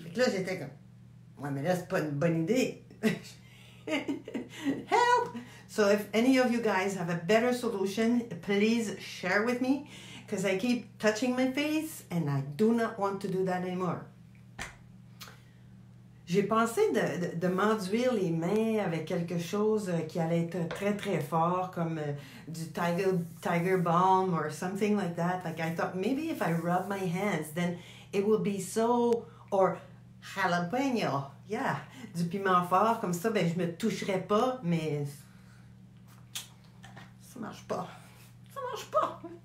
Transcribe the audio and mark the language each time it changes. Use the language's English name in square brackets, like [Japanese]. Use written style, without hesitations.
[French] Fait que là, j'étais comme, ouais, mais là, c'est pas une bonne idée. [English] Help! So if any of you guys have a better solution, please share with me, because I keep touching my face and I do not want to do that anymore. [French] J'ai pensé de m'enduire les mains avec quelque chose qui allait être très très fort, comme du tiger balm [English] or something like that. Like I thought maybe if I rub my hands, then it will be so, or jalapeno, yeah, [French] du piment fort, comme ça, ben je me toucherais pas, mais ça marche pas. Ça marche pas.